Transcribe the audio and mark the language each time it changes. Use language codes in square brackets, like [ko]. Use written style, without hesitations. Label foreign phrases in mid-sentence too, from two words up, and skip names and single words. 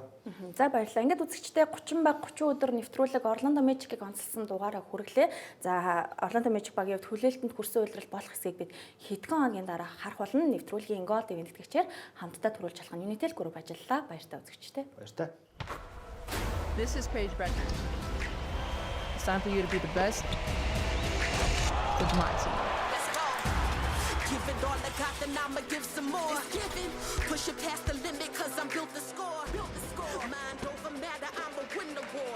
[mn] За баярлалаа. Ингээд үзэгчтэй 30 баг 30 өдөр нэвтрүүлэг Орландо Мэжикийг онцлсан дугаараа хүргэлээ. За Орландо Мэжик багийн хувьд хүлээлтэнд хүрсэн үйлрэл болох хэсгийг бид хэдхэн хоногийн дараа харах болно. Нэвтрүүлгийн гол ивент тэтгэгчээр хамтдаа төрүүлж халах нь Unitel Group ажиллалаа. Баяртай үзэгчтэй. Баяртай. [en] This is Paige Breckner. It's time for you to be the best. With my team. Give it all I got, then I'ma give some more. It's giving, push it past the limit, cause I'm built to score. Mind over matter, I'ma win the war.